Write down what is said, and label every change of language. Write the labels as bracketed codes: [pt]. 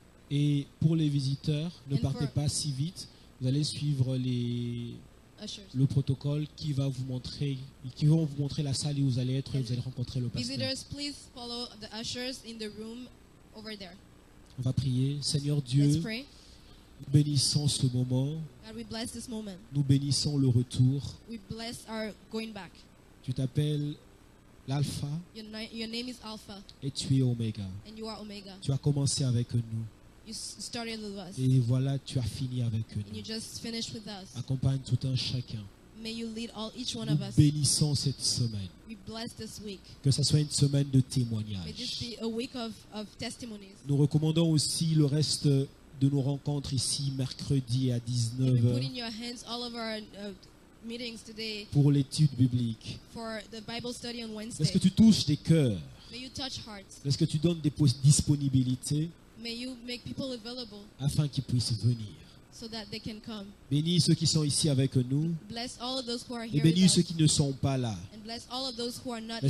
[fr] Et pour les visiteurs, ne [en] And [fr] partez [en] for- [fr] pas si vite. Vous allez suivre [en] Ushers. [fr] le protocole qui vont vous montrer la salle où vous allez être et vous allez rencontrer le pasteur. [en] Visitors, please follow the ushers in the room over there. [fr] On va prier. Seigneur [en] Let's [fr] Dieu, [en] pray. [fr] nous bénissons ce moment. [en] God, we bless this moment. [fr] Nous bénissons le retour. [en] We bless our going back. [fr] Tu t'appelles l'Alpha [en] Your name is Alpha, [fr] et tu es Oméga. [en] and you are Omega. [fr] Tu as commencé avec nous. [en] You started with us, [fr] Et voilà, tu as fini avec [en] and you [fr] nous. [en] just finished with us. [fr] Accompagne tout un chacun. [en] May you lead each one [fr] Nous [en] of us. [fr] bénissons cette semaine. [en] We bless this week. [fr] Que ce soit une semaine de [en] May this [fr] témoignage. [en] be a week of testimonies. [fr] Nous recommandons aussi le reste de nos rencontres ici mercredi à [en] And we [fr] 19h [en] put in your hands all of our meetings today [fr] pour l'étude biblique. [en] for the Bible study on [fr] Est-ce [en] Wednesday. [fr] que tu touches des cœurs? [en] May you touch hearts. [fr] Est-ce que tu donnes des disponibilités [en] May you make people available [fr] afin qu'ils puissent venir? [en] so that they can come. [fr] Bénis ceux qui sont ici avec nous [en] Bless all of those who are [fr] et [en] here with [fr] bénis [en] us, [fr] ceux qui ne sont pas là. [en] and bless all of those who are not